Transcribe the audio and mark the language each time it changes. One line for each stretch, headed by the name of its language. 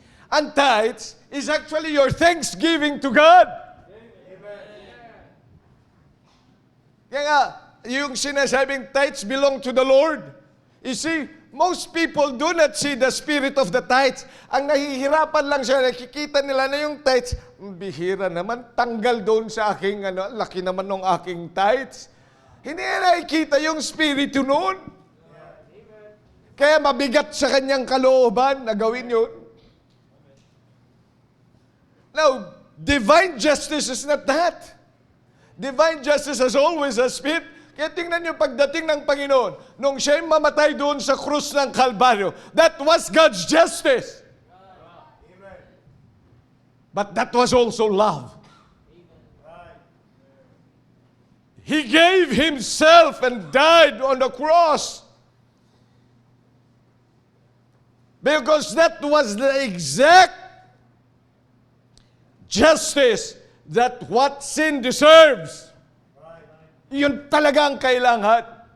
English: And tithes is actually your thanksgiving to God.
Filipino: Kaya nga, yung sinasabing
English: tithes belong to the Lord. You see, most people do not see the spirit of the tithes.
Filipino: Ang nahihirapan lang siya, nakikita nila na yung tithes, bihira naman, tanggal doon sa aking, laki naman ng aking tithes. Hindi na nakikita yung spirito noon. Kaya mabigat sa kanyang kalooban na gawin yun.
English: Now, divine justice is not that. Divine justice has always a spirit.
Filipino: Kaya tingnan niyo pagdating ng Panginoon, nung siya'y mamatay doon sa krus ng Kalbaryo,
English: that was God's justice. Amen. But that was also love. Right. He gave himself and died on the cross. Because that was the exact justice that what sin deserves.
Filipino: Yun talaga ang kailangan.